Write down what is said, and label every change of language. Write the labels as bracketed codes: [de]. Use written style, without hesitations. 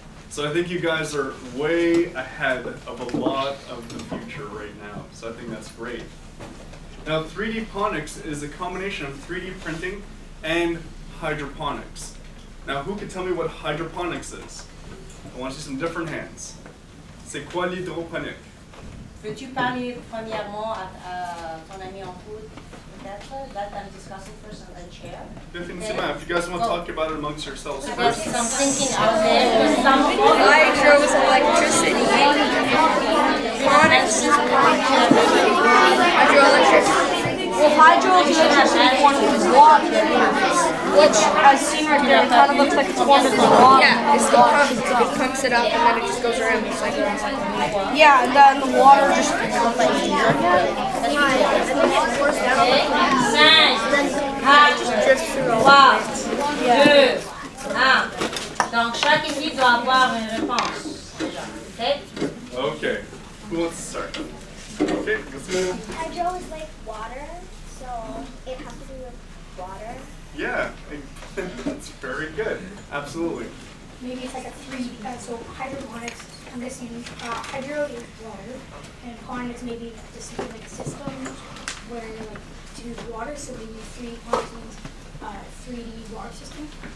[en] So I think you guys are way ahead of a lot of the future right now, so I think that's great. Now, 3Dponics is a combination of 3D printing and hydroponics. Now, who can tell me what hydroponics is? I want to see some different hands. [fr] C'est quoi l'hydroponique? Peux-tu parler premièrement à ton ami en coude, peut-être? [en] Let them discuss it first and then share. [fr] Définitivement. [en] If you guys want to talk about it amongst yourselves Because first. I'm thinking out there with some Hydro is electricity. Phonics is hydroelectricity. Well, hydro is electricity formed with water, which, as seen right there, it kind of looks like it's formed with water. Yeah, it's the pump. It pumps it up and then it just goes around. It's like Yeah, and then the water just... 5, 4, 3, 2, 1. [fr] Donc, chaque équipe doit avoir une réponse. [en] Okay? Okay. Who wants to start? Okay, let's go. Hydro is like water, so it has to do with water. Yeah, that's very good. Absolutely. Maybe it's like a so hydroponics, I'm guessing, hydro is water, and ponics maybe just something like a system where like to do with water, so maybe 3Dponics means 3D water system.